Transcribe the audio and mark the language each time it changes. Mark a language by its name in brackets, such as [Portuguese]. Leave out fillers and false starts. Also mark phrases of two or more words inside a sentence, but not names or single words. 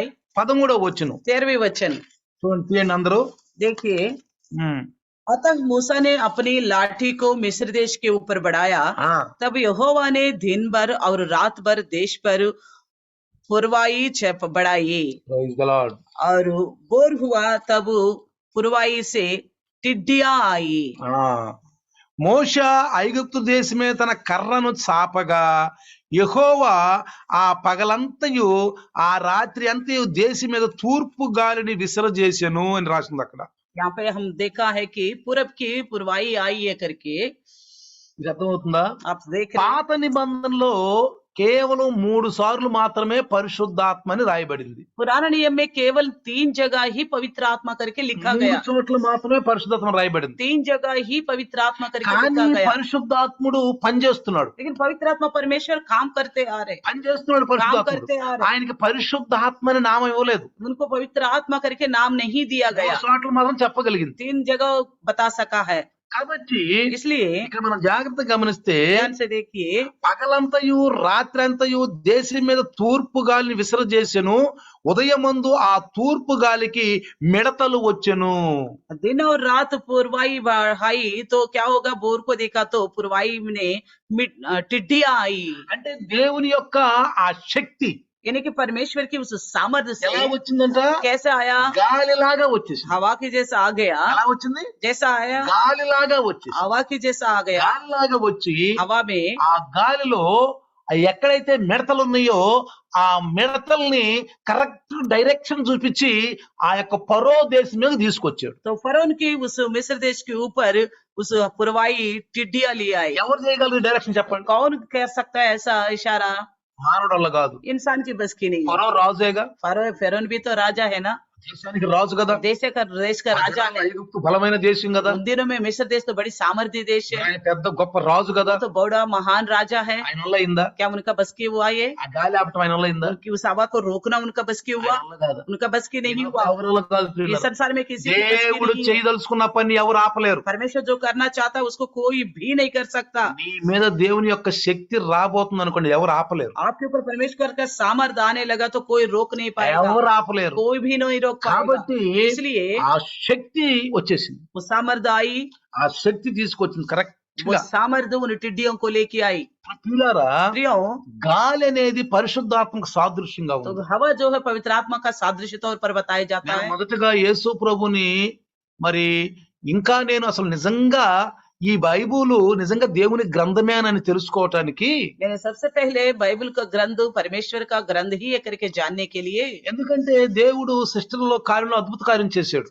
[Telugu] 13వ వచనం [Hindi] 13वें वचन [Telugu] చూడండి, తీయండి అందరూ. [Hindi] देखिए। ఉమ్. अतः मूसा ने अपनी लाठी को मिस्र देश के ऊपर बढ़ाया, ఆ, तब यहोवा ने दिन भर और रात भर देश पर पुरवाई छप बढ़ाई, [English] praise the Lord. [Hindi] और बोर हुआ तब पुरवाई से टिड्डियां आई। [Telugu] ఆ, మోషే ఐగుప్తు దేశమే తన కర్రను చాపగా యెహోవా ఆ పగలంతయు ఆ రాత్రి అంతయు దేశం మీద తూర్పు గాలిని విసరజేసెను అని రాసింది అక్కడ. [Hindi] यहाँ पे हम देखा है कि पूरब की पुरवाई आई है करके। [Telugu] మీకు అర్థమవుతుందా? [Hindi] आप देख रहे हैं, [Telugu] పాత నిబంధనలో కేవలం 3 సార్లు మాత్రమే పరిశుద్ధాత్మ అని రాయబడింది. [Hindi] पुराना नियम में केवल 3 जगह ही पवित्र आत्मा करके लिखा 3 गया। [Telugu] చోట్ల మాత్రమే పరిశుద్ధాత్మ రాయబడింది. [Hindi] 3 जगह ही पवित्र आत्मा करके [Telugu] కానీ [Hindi] लिखा गया। [Telugu] పరిశుద్ధాత్ముడు పనిచేస్తున్నాడు. [Hindi] लेकिन पवित्र आत्मा परमेश्वर काम करते आ रहे, [Telugu] పనిచేస్తున్నాడు [Hindi] काम [Telugu] పరిశుద్ధాత్ముడు. [Hindi] करते आ रहे। [Telugu] ఆయనకి పరిశుద్ధాత్మ అని నామం ఇవ్వలేదు. [Hindi] उनको पवित्र आत्मा करके नाम नहीं दिया 3 गया, [Telugu] చోట్ల మాత్రం చెప్పగలిగింది. [Hindi] 3 जगह बता सका है। [Telugu] కాబట్టి [Hindi] इसलिए [Telugu] ఇక్కడ మనం జాగ్రత్తగా గమనిస్తే [Hindi] ध्यान से देखिए, [Telugu] పగలంతయు రాత్రంతయు దేశం మీద తూర్పు గాలిని విసరజేసెను, ఉదయమందు ఆ తూర్పు గాలికి మిడతలు వచ్చెను. [Hindi] दिन और रात पुरवाई बढ़ाई तो क्या होगा? बोर को देखा तो पुरवाई में टिड्डियां आई। [Telugu] అంటే దేవుని యొక్క ఆ శక్తి [Hindi] यानी कि परमेश्वर की उस सामर्थ्य [Telugu] ఎలా [Hindi] से [Telugu] వచ్చిందంట? [Hindi] कैसे आया? [Telugu] గాలిలాగా వచ్చేసింది. [Hindi] हवा की जैसा आ गया। [Telugu] ఎలా వచ్చింది? [Hindi] जैसा आया, [Telugu] గాలిలాగా వచ్చేసి, [Hindi] हवा की जैसा आ गया। [Telugu] గాలిలాగా వచ్చి [Hindi] हवा में [Telugu] ఆ గాలిలో ఎక్కడైతే మిడతలు ఉన్నాయో ఆ మిడతల్ని [English] correct direction [Telugu] చూపించి ఆ యొక్క ఫరో దేశం మీద తీసుకొచ్చాడు. [Hindi] तो फरौन की उस मिस्र देश के ऊपर उस पुरवाई टिड्डियां ले आई। [Telugu] ఎవరు చేయగలరు డైరెక్షన్ చెప్పండి? [Hindi] कौन कर सकता है ऐसा इशारा? [Telugu] మానవుడు వల్ల కాదు. [Hindi] इंसान की बस की नहीं है। [Telugu] ఫరో రాజుగా, [Hindi] फरौन भी तो राजा है ना, [Telugu] దేశానికి రాజు కదా. [Hindi] देश का राजा है। [Telugu] ఐగుప్తు బలమైన దేశం కదా. [Hindi] उन दिनों में मिस्र देश तो बड़ी सामर्थ्य देश है, [Telugu] ఆయన పెద్ద గొప్ప రాజు కదా. [Hindi] वो तो बड़ा महान राजा है। [Telugu] ఆయన వల్ల అయిందా? [Hindi] क्या उनका बस की हुआ ये? [Telugu] ఆ గాలి ఆపటం ఆయన వల్ల అయిందా? [Hindi] उनकी उस हवा को रोकना उनका बस की हुआ? [Telugu] ఆయన వల్ల కాదు. [Hindi] उनका बस की नहीं हुआ। [Telugu] ఎవరి వల్ల కాదు [Hindi] इस [Telugu] ప్రియులారా. [Hindi] संसार में किसी की बस की [Telugu] దేవుడు [Hindi] नहीं है। [Telugu] చేయదలుచుకున్న పని ఎవరు ఆపలేరు. [Hindi] परमेश्वर जो करना चाहता है उसको कोई भी नहीं कर सकता। [Telugu] నీ మీద దేవుని యొక్క శక్తి రాబోతుంది అనుకోండి, ఎవరు ఆపలేరు. [Hindi] आपके ऊपर परमेश्वर का सामर्थ्य आने लगा तो कोई रोक नहीं पाएगा, [Telugu] ఎవరు ఆపలేరు. [Hindi] कोई भी नहीं रोक पाएगा। [Telugu] కాబట్టి [Hindi] इसलिए [Telugu] ఆ శక్తి వచ్చేసింది. [Hindi] वो सामर्थ्य आई, [Telugu] ఆ శక్తి తీసుకొచ్చింది కరెక్ట్ [Hindi] वो [Telugu] గా. [Hindi] सामर्थ्य उन टिड्डियों को लेके आई। [Telugu] ప్రియులారా, [Hindi] प्रियो, [Telugu] గాలి అనేది పరిశుద్ధాత్మక సాదృశ్యంగా [Hindi] तो [Telugu] ఉంది. [Hindi] हवा जो है पवित्र आत्मा का सादृश्य तौर पर बताया जाता [Telugu] నేను [Hindi] है। [Telugu] మొదటగా యేసు ప్రభుని మరి ఇంకా నేను అసలు నిజంగా ఈ బైబుల్ నిజంగా దేవుని గ్రంథమే అని తెలుసుకోవటానికి, [Hindi] मैंने सबसे पहले बाइबल का ग्रंथ परमेश्वर का ग्रंथ ही है करके जानने के लिए, [Telugu] ఎందుకంటే దేవుడు సృష్టిలో కార్యంలో అద్భుత కార్యం చేశాడు.